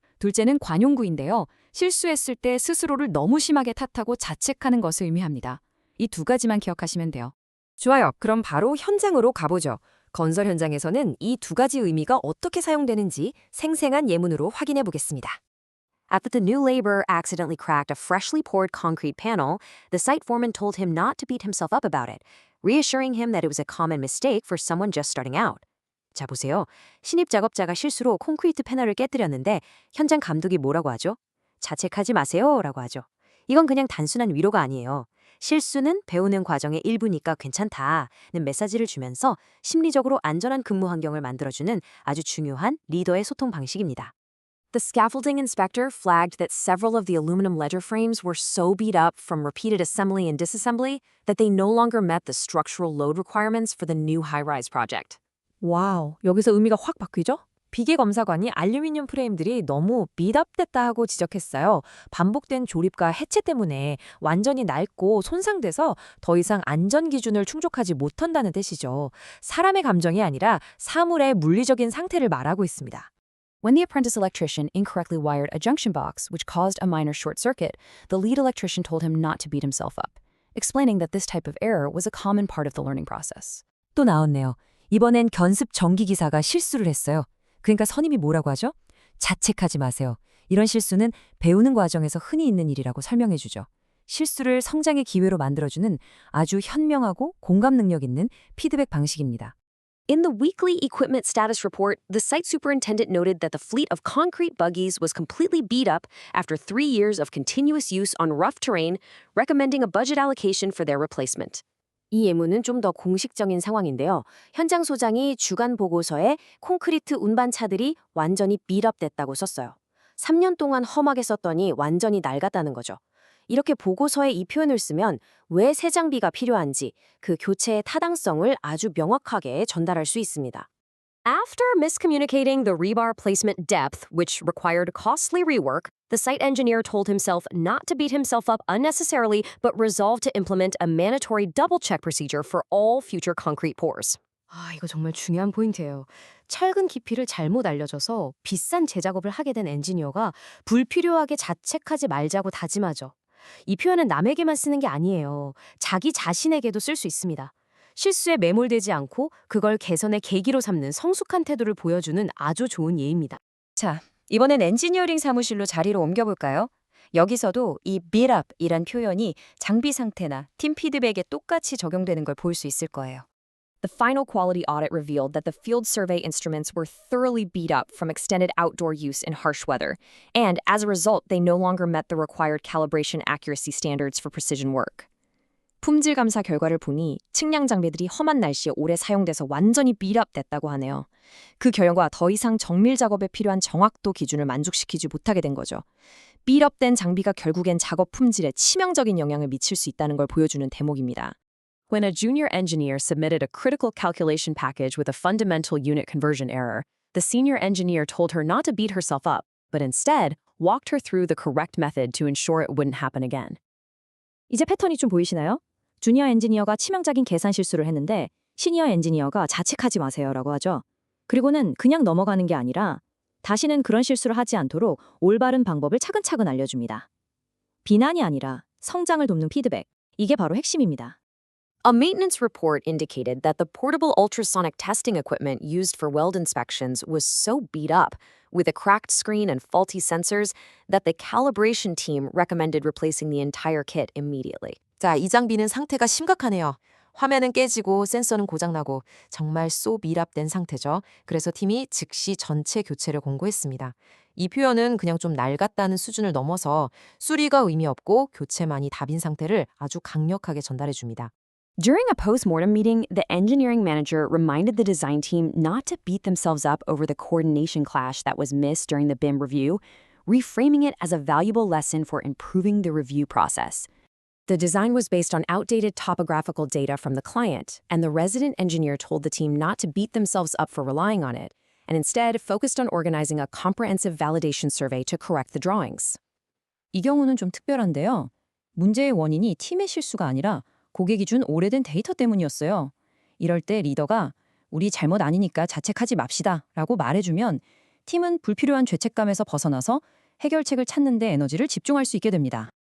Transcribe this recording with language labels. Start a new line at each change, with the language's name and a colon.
Korean: 둘째는 관용구인데요. 실수했을 때 스스로를 너무 심하게 탓하고 자책하는 것을 의미합니다. 이 두 가지만 기억하시면 돼요. 좋아요. 그럼 바로 현장으로 가보죠. 건설 현장에서는 이 두 가지 의미가 어떻게 사용되는지 생생한 예문으로 확인해 보겠습니다.
English: After the new laborer accidentally cracked a freshly poured concrete panel, the site foreman told him not to beat himself up about it, reassuring him that it was a common mistake for someone just starting out.
Korean: 자, 보세요. 신입 작업자가 실수로 콘크리트 패널을 깨뜨렸는데 현장 감독이 뭐라고 하죠? 자책하지 마세요 라고 하죠. 이건 그냥 단순한 위로가 아니에요. 실수는 배우는 과정의 일부니까 괜찮다는 메시지를 주면서 심리적으로 안전한 근무 환경을 만들어주는 아주 중요한 리더의 소통 방식입니다.
English: The scaffolding inspector flagged that several of the aluminum ledger frames were so beat up from repeated assembly and disassembly that they no longer met the structural load requirements for the new high-rise project.
Korean: 와우, 여기서 의미가 확 바뀌죠? 비계 검사관이 알루미늄 프레임들이 너무 미답됐다 하고 지적했어요. 반복된 조립과 해체 때문에 완전히 낡고 손상돼서 더 이상 안전 기준을 충족하지 못한다는 뜻이죠. 사람의 감정이 아니라 사물의 물리적인 상태를 말하고 있습니다.
English: When the apprentice electrician incorrectly wired a junction box, which caused a minor short circuit, the lead electrician told him not to beat himself up, explaining that this type of error was a common part of the learning process.
Korean: 또 나왔네요. 이번엔 견습 전기기사가 실수를 했어요. 그러니까 선임이 뭐라고 하죠? 자책하지 마세요. 이런 실수는 배우는 과정에서 흔히 있는 일이라고 설명해 주죠. 실수를 성장의 기회로 만들어주는 아주 현명하고 공감 능력 있는 피드백 방식입니다.
English: In the weekly equipment status report, the site superintendent noted that the fleet of concrete buggies was completely beat up after 3 years of continuous use on rough terrain, recommending a budget allocation for their replacement.
Korean: 이 예문은 좀 더 공식적인 상황인데요. 현장 소장이 주간 보고서에 콘크리트 운반차들이 완전히 빌업됐다고 썼어요. 3년 동안 험하게 썼더니 완전히 낡았다는 거죠. 이렇게 보고서에 이 표현을 쓰면 왜 새 장비가 필요한지 그 교체의 타당성을 아주 명확하게 전달할 수 있습니다.
English: After miscommunicating the rebar placement depth, which required costly rework, the site engineer told himself not to beat himself up unnecessarily, but resolved to implement a mandatory double-check procedure for all future concrete pours.
Korean: 이거 정말 중요한 포인트예요. 철근 깊이를 잘못 알려줘서 비싼 재작업을 하게 된 엔지니어가 불필요하게 자책하지 말자고 다짐하죠. 이 표현은 남에게만 쓰는 게 아니에요. 자기 자신에게도 쓸 수 있습니다. 실수에 매몰되지 않고 그걸 개선의 계기로 삼는 성숙한 태도를 보여주는 아주 좋은 예입니다. 자, 이번엔 엔지니어링 사무실로 자리로 옮겨볼까요? 여기서도 이 beat up이란 표현이 장비 상태나 팀 피드백에 똑같이 적용되는 걸 볼 수 있을 거예요.
English: The final quality audit revealed that the field survey instruments were thoroughly beat up from extended outdoor use in harsh weather, and as a result, they no longer met the required calibration accuracy standards for precision work.
Korean: 품질 감사 결과를 보니 측량 장비들이 험한 날씨에 오래 사용돼서 완전히 밀압됐다고 하네요. 그 결과 더 이상 정밀 작업에 필요한 정확도 기준을 만족시키지 못하게 된 거죠. 밀압된 장비가 결국엔 작업 품질에 치명적인 영향을 미칠 수 있다는 걸 보여주는 대목입니다.
English: When a junior engineer submitted a critical calculation package with a fundamental unit conversion error, the senior engineer told her not to beat herself up, but instead walked her through the correct method to ensure it wouldn't happen again.
Korean: 이제 패턴이 좀 보이시나요? 주니어 엔지니어가 치명적인 계산 실수를 했는데 시니어 엔지니어가 자책하지 마세요라고 하죠. 그리고는 그냥 넘어가는 게 아니라 다시는 그런 실수를 하지 않도록 올바른 방법을 차근차근 알려줍니다. 비난이 아니라 성장을 돕는 피드백, 이게 바로 핵심입니다.
English: A maintenance report indicated that the portable ultrasonic testing equipment used for weld inspections was so beat up with a cracked screen and faulty sensors that the calibration team recommended replacing the entire kit immediately.
Korean: 자, 이 장비는 상태가 심각하네요. 화면은 깨지고 센서는 고장나고 정말 쏘 밀압된 상태죠. 그래서 팀이 즉시 전체 교체를 공고했습니다. 이 표현은 그냥 좀 낡았다는 수준을 넘어서 수리가 의미 없고 교체만이 답인 상태를 아주 강력하게 전달해 줍니다.
English: During a post-mortem meeting, the engineering manager reminded the design team not to beat themselves up over the coordination clash that was missed during the BIM review, reframing it as a valuable lesson for improving the review process. The design was based on outdated topographical data from the client, and the resident engineer told the team not to beat themselves up for relying on it, and instead focused on organizing a comprehensive validation survey to correct the drawings.
Korean: 이 경우는 좀 특별한데요. 문제의 원인이 팀의 실수가 아니라 고객이 준 오래된 데이터 때문이었어요. 이럴 때 리더가 우리 잘못 아니니까 자책하지 맙시다 라고 말해주면 팀은 불필요한 죄책감에서 벗어나서 해결책을 찾는 데 에너지를 집중할 수 있게 됩니다.